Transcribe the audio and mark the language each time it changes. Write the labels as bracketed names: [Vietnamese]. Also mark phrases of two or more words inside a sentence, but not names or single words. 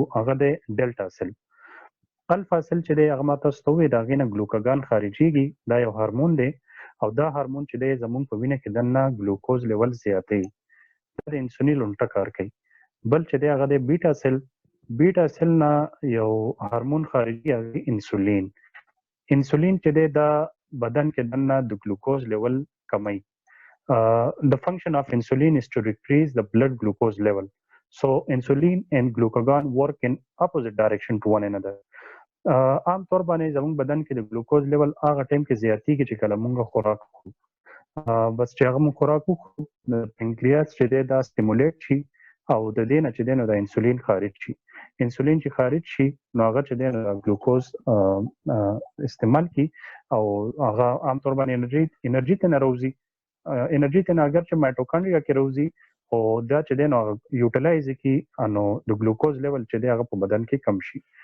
[Pashto] هغه د [English] delta cell alpha cell [Pashto] چې دی هغه ما تاسو ته وویل د هغې نه ګلوکاګان خارجېږي دا یو هارمون دی او دا هارمون چې دی زموږ په وینه کې دننه [English] glucose level [Pashto] زیاتوي دا د انسولین الټه کار کوي بل چې دی هغه د [English] beta cell [Pashto] نه یو هارمون خارجي هغه انسولین چې دی دا بدن کې دننه د [English] glucose level [Pashto] کموي [English] the function of insulin is to decrease the blood glucose level. So insulin and glucagon work in opposite direction to one another. [Pashto] عام طور باندې زموږ بدن کې د [English] glucose level [Pashto] هغه ټایم کې زیاتېږي چې کله موږ خوراک وخورو بس چې هغه موږ خوراک وخورو د پنکریاس چې دی دا سټیمولیټ شي او د دې نه چې دی نو د انسولین خارج شي انسولین چې خارج شي نو هغه چې دی نو ګلوکوز استعمال کی او هغه عام طور باندې انرژي ته نه راوځي انرژي ته اگر چې مایټوکانډریا کې راوځي او دا چې دی نو یوټیلایز کی نو د [English] glucose level [Pashto] چې دی هغه په بدن کې کم شي